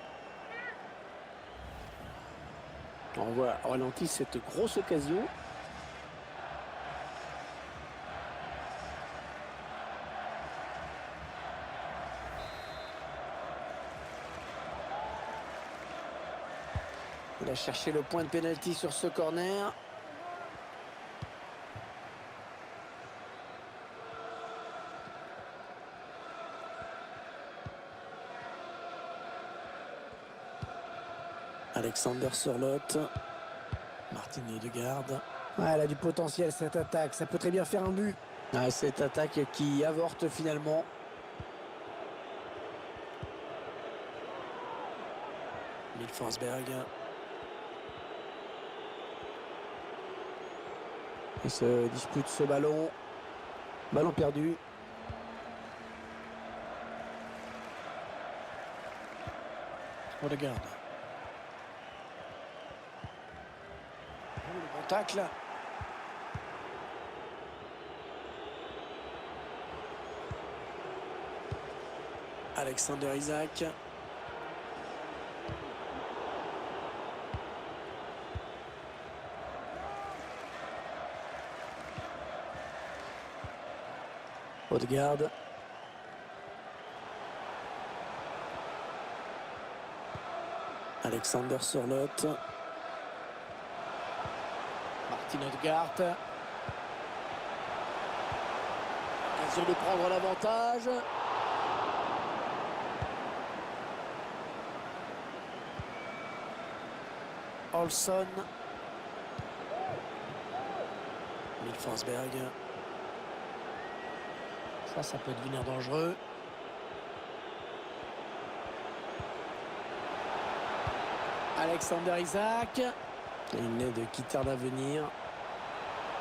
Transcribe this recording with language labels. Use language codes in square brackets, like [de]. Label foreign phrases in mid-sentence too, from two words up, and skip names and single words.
[fr] On voit ralenti cette grosse occasion. Il a cherché le point de pénalty sur ce corner. Alexander Sørloth. Martin Ødegaard. Ah, elle a du potentiel cette attaque. Ça peut très bien faire un but. Ah, cette attaque qui avorte finalement. Forsberg. Il se dispute ce ballon. Ballon perdu. Ødegaard. Le bon tacle. Alexander Isak. Ødegaard. Alexander Sørloth. Martin Ødegaard. Occasion de prendre l'avantage. Olsson. Forsberg. Ça peut devenir dangereux. Alexander Isak. Une aide qui tarde à venir.